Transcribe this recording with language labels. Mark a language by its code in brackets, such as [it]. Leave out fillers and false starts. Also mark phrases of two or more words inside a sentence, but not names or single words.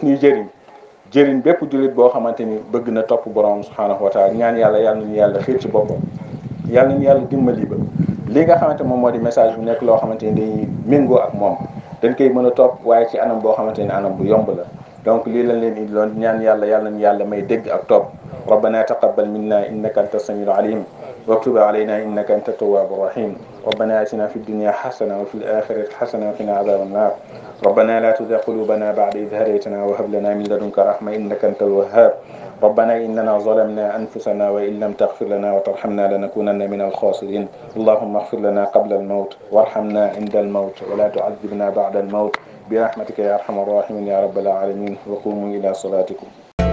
[wo] ñuy jëriñ bépp jullit boo xamante ni bëgg na topp borom [ar] سبحانه وتعالى [wo] ñaan yàlla nañu yàlla xiir ci boppam yàlla nañu yàlla dimbali ba li nga xamante moom moo di message bu nekk loo xamante ni dañuy méngoo ak moom dañ koy mën a topp waaye ci anam boo xamante ni anam bu yomb la donc lii lañ leen indi loon ñaan yàlla nañu yàlla may dégg ak topp [ar] ربنا تقبل منا إنك أنت السميع العليم واكتب علينا إنك أنت التواب الرحيم ربنا آتنا في الدنيا حسنة وفي الآخرة حسنة وقنا عذاب النار ربنا لا تزغ قلوبنا بعد إذ هديتنا وهب لنا من لدنك رحمة إنك أنت الوهاب ربنا إننا ظلمنا أنفسنا وإن لم تغفر لنا وترحمنا لنكونن من الخاسرين اللهم اغفر لنا قبل الموت وارحمنا عند الموت ولا تعذبنا بعد الموت برحمتك يا أرحم الراحمين يا رب العالمين وقوموا إلى صلاتكم